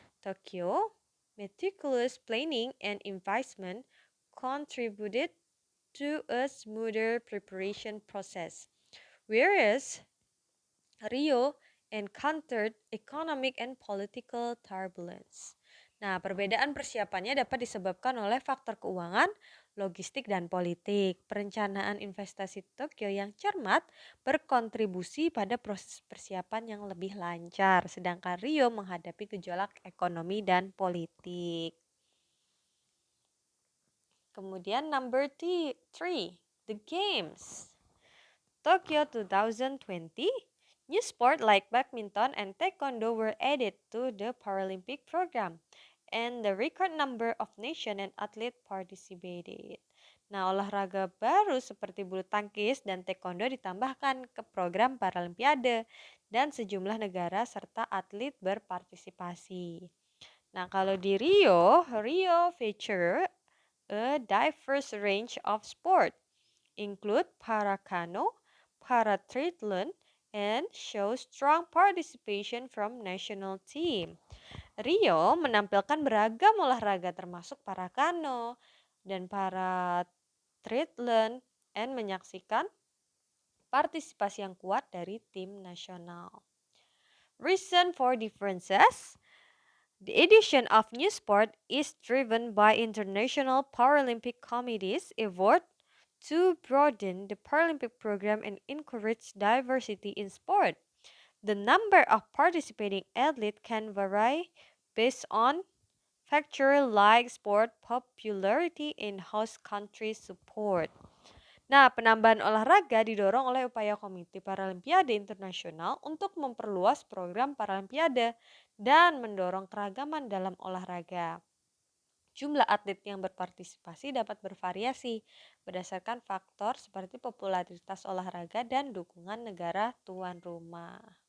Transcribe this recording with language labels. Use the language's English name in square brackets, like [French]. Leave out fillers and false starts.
[English] Tokyo, meticulous planning and investment contributed to a smoother preparation process, whereas Rio encountered economic and political turbulence. [Indonesian] Nah, perbedaan persiapannya dapat disebabkan oleh faktor keuangan, logistik, dan politik. Perencanaan investasi Tokyo yang cermat berkontribusi pada proses persiapan yang lebih lancar, sedangkan Rio menghadapi gejolak ekonomi dan politik. [English] Kemudian number 3, the games. Tokyo 2020, new sport like badminton and taekwondo were added to the Paralympic program, and the record number of nation and athlete participated. [Indonesian] Nah, olahraga baru seperti bulu tangkis dan taekwondo ditambahkan ke program Paralimpiade dan sejumlah negara serta atlet berpartisipasi. Nah, kalau di [English] Rio, Rio feature a diverse range of sport, include para kano, para triathlon, and show strong participation from national team. [Indonesian] Rio menampilkan beragam olahraga termasuk para kano dan para triathlon and menyaksikan partisipasi yang kuat dari tim nasional. [English] Reason for differences. The addition of new sport is driven by international Paralympic committees' effort to broaden the Paralympic program and encourage diversity in sport. The number of participating athletes can vary based on factors like sport popularity and host country support. [Indonesian] Nah, penambahan olahraga didorong oleh upaya Komite Paralimpiade Internasional untuk memperluas program Paralimpiade dan mendorong keragaman dalam olahraga. Jumlah atlet yang berpartisipasi dapat bervariasi berdasarkan faktor seperti popularitas olahraga dan dukungan negara tuan rumah.